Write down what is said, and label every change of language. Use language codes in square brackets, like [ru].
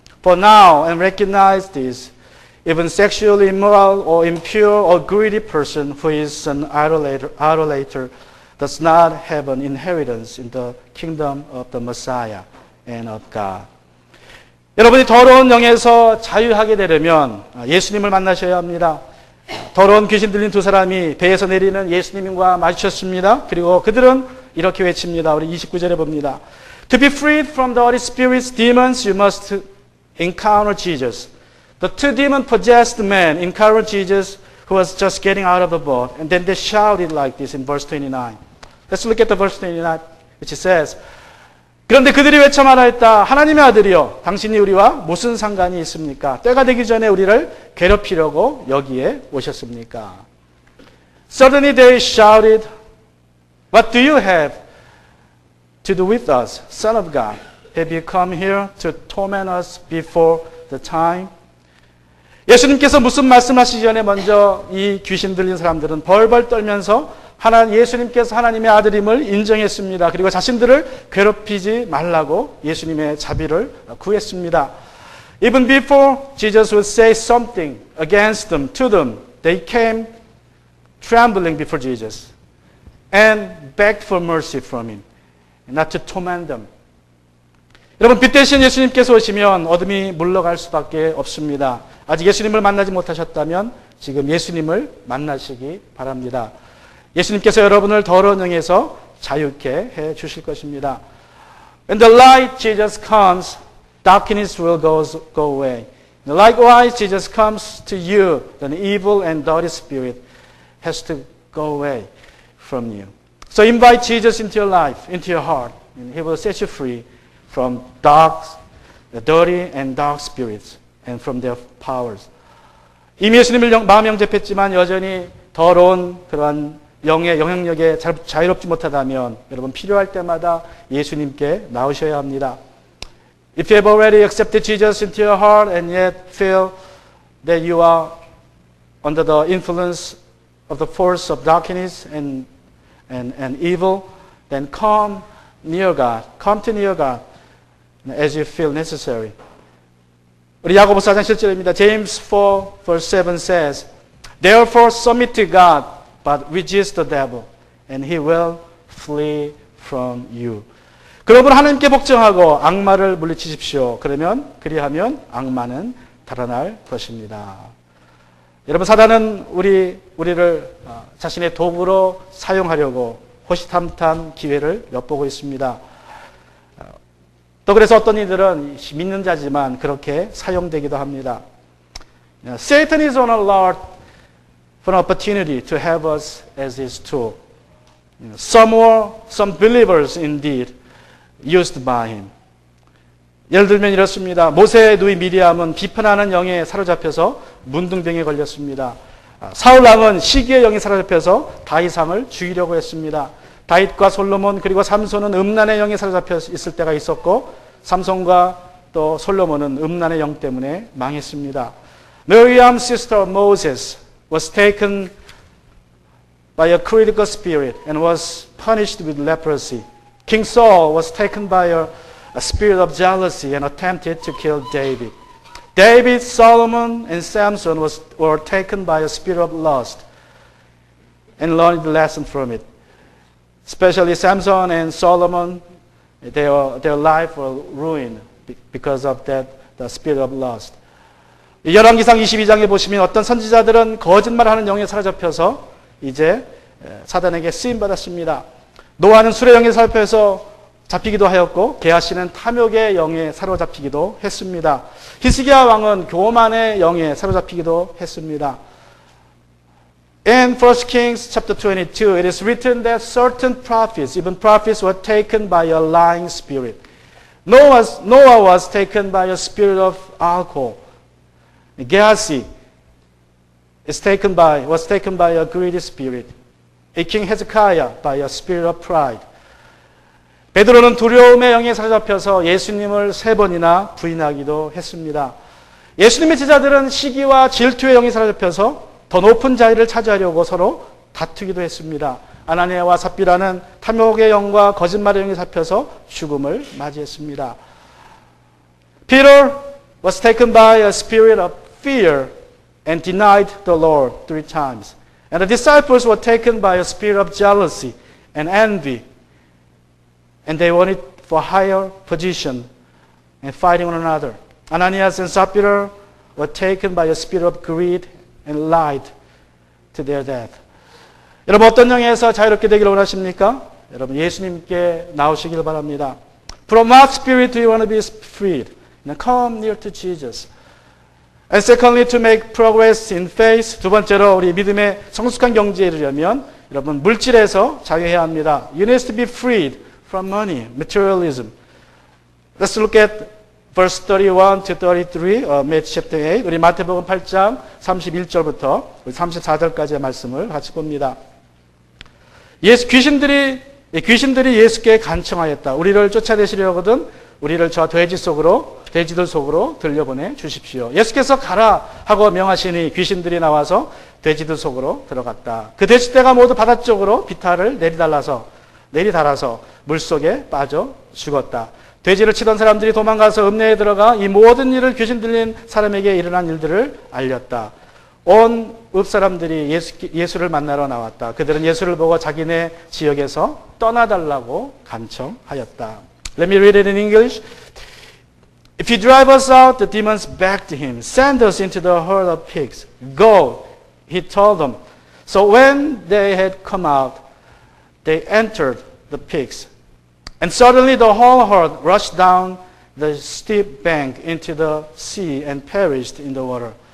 [en] For now, and recognize this, even sexually immoral or impure or greedy person who is an idolater does not have an inheritance in the kingdom of the Messiah and of God. [ko] 여러분이 더러운 영에서 자유하게 되려면 예수님을 만나셔야 합니다. 더러운 귀신 들린 두 사람이 배에서 내리는 예수님과 마주쳤습니다. 그리고 그들은 이렇게 외칩니다. 우리 29절에 봅니다. [en] To be freed from the Holy Spirit's demons, you must encounter Jesus. The two demon-possessed men encountered Jesus who was just getting out of the boat. And then they shouted like this in verse 29. Let's look at the verse 29, which says, [ko] 그런데 그들이 외쳐 말하였다. 하나님의 아들이여, 당신이 우리와 무슨 상관이 있습니까? 때가 되기 전에 우리를 괴롭히려고 여기에 오셨습니까? [en] Suddenly they shouted, What do you have to do with us, Son of God? Have you come here to torment us before the time? [ko] 예수님께서 무슨 말씀하시기 전에 먼저 이 귀신 들린 사람들은 벌벌 떨면서 예수님께서 하나님의 아들임을 인정했습니다. 그리고 자신들을 괴롭히지 말라고 예수님의 자비를 구했습니다. [en] Even before Jesus would say something against them, to them, they came trembling before Jesus and begged for mercy from him, not to torment them. [ko] 여러분, 빛 대신 예수님께서 오시면 어둠이 물러갈 수밖에 없습니다. 아직 예수님을 만나지 못하셨다면 지금 예수님을 만나시기 바랍니다. 예수님께서 여러분을 더러운 영에서 자유케 해 주실 것입니다. [en] When the light Jesus comes, darkness will go away. Likewise, Jesus comes to you, then evil and dirty spirit has to go away from you. So invite Jesus into your life, into your heart, and He will set you free from dirty and dark spirits and from their powers. [ko] 이미 예수님을 마음에 영접했지만 여전히 더러운 그러한 영의 영향력에 자유롭지 못하다면 여러분 필요할 때마다 예수님께 나오셔야 합니다. [en] If you have already accepted Jesus into your heart and yet feel that you are under the influence of the force of darkness and evil, then come near God. Come to near God as you feel necessary. [ko] 우리 야고보 4장 7절입니다. [en] James 4 verse 7 says, Therefore submit to God, but resist the devil, and he will flee from you. [ko] 그러므로 하나님께 복종하고 악마를 물리치십시오. 그리하면 악마는 달아날 것입니다. 여러분, 사단은 우리를 자신의 도구로 사용하려고 호시탐탐 기회를 엿보고 있습니다. 또 그래서 어떤 이들은 믿는 자지만 그렇게 사용되기도 합니다. [en] Satan is on alert for an opportunity to have us as his tool. Some believers indeed used by him. [ko] 예를 들면 이렇습니다. 모세의 누이 미리암은 비판하는 영에 사로잡혀서 문둥병에 걸렸습니다. 사울 왕은 시기의 영에 사로잡혀서 다윗왕을 죽이려고 했습니다. 다윗과 솔로몬 그리고 삼손은 음란의 영에 사로잡혀 있을 때가 있었고 삼손과 또 솔로몬은 음란의 영 때문에 망했습니다. [en] Miriam's sister Moses was taken by a critical spirit and was punished with leprosy. King Saul was taken by a spirit of jealousy and attempted to kill David. David, Solomon, and Samson were taken by a spirit of lust and learned the lesson from it. Especially Samson and Solomon, their life was ruined because of that, the spirit of lust. [ko] 열왕기상 22장에 보시면 어떤 선지자들은 거짓말하는 영에 사로잡혀서 이제 사단에게 쓰임받았습니다. 노아는 술의 영에 사로잡혀서 잡히기도 하였고 게하시는 탐욕의 영에 사로잡히기도 했습니다. 히스기야 왕은 교만의 영에 사로잡히기도 했습니다. [en] In 1 Kings chapter 22, it is written that certain prophets, even prophets, were taken by a lying spirit. Noah was taken by a spirit of alcohol. Gehazi was taken by a greedy spirit. King Hezekiah by a spirit of pride. [ko] 베드로는 두려움의 영에 사로잡혀서 예수님을 3번이나 부인하기도 했습니다. 예수님의 제자들은 시기와 질투의 영에 사로잡혀서 더 높은 자리를 차지하려고 서로 다투기도 했습니다. 아나니아와 삽비라는 탐욕의 영과 거짓말의 영에 잡혀서 죽음을 맞이했습니다. [en] Peter was taken by a spirit of fear and denied the Lord 3 times. And the disciples were taken by a spirit of jealousy and envy. And they wanted for higher position and fighting one another. Ananias and Sapphira were taken by a spirit of greed and lied to their death. [ko] 여러분 어떤 영에서 자유롭게 되기를 원하십니까? 여러분 예수님께 나오시길 바랍니다. [en] From what spirit do you want to be freed? Now come near to Jesus. And secondly, to make progress in faith. [ko] 두 번째로 우리 믿음의 성숙한 경지에 이르려면 여러분 물질에서 자유해야 합니다. [en] You need to be freed from money, materialism. Let's look at verse 31 to 33, Matthew chapter 8. [ko] 우리 마태복음 8장 31절부터 34절까지의 말씀을 같이 봅니다. 귀신들이 예수께 간청하였다. 우리를 쫓아내시려거든 우리를 저 돼지들 속으로 들려보내 주십시오. 예수께서 가라 하고 명하시니 귀신들이 나와서 돼지들 속으로 들어갔다. 그 돼지떼가 모두 바다 쪽으로 비탈을 내리달아서 물속에 빠져 죽었다. 돼지를 치던 사람들이 도망가서 읍내에 들어가 이 모든 일을 귀신 들린 사람에게 일어난 일들을 알렸다. 온 읍 사람들이 예수를 만나러 나왔다. 그들은 예수를 보고 자기네 지역에서 떠나달라고 간청하였다. [en] Let me read it in English. If you drive us out, the demons begged him, send us into the herd of pigs. Go, he told them. So when they had come out, they entered the pigs. And suddenly the whole herd rushed down the steep bank into the sea and perished in the water.